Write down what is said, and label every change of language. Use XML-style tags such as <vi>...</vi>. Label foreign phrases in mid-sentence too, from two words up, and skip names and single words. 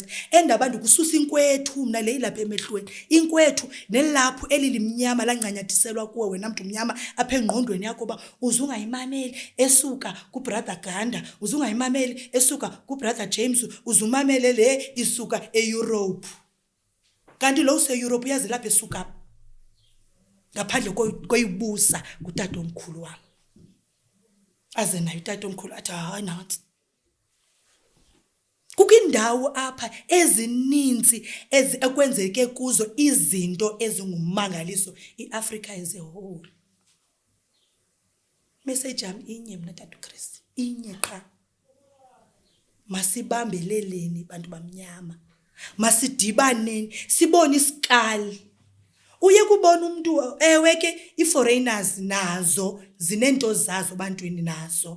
<xh>Endaba ndikususa inkwethu mna le ilapha emehlweni. Inkwethu nelaphu elilimnyama lancanyathiselwa kuwe wena mntu mnyama apha engqondweni yakho uba uzungayimameli esuka kubrother Ganda, uzungayimameli esuka kubrother James, uzumamele le isuka eEurope. Kanti lo use-Europe uyazi lapha esuka ngaphandle koyibusa kutata omkhulu wami. Aze nayo utata omkhulu athi hayi nansi. Kukwindawo apha ezininzi ekwenzeke kuzo izinto ezingumangaliso iAfrica</xh> <en>as a whole.</en> <xh>Message yami inye mna Tata Chris, inye qha. Masibambeleleni bantu bamnyama. Masidibaneni sibone isikali. Uye kubona umuntu ewe ke iforeigners nazo zinento zazo bantwini nazo.</xh>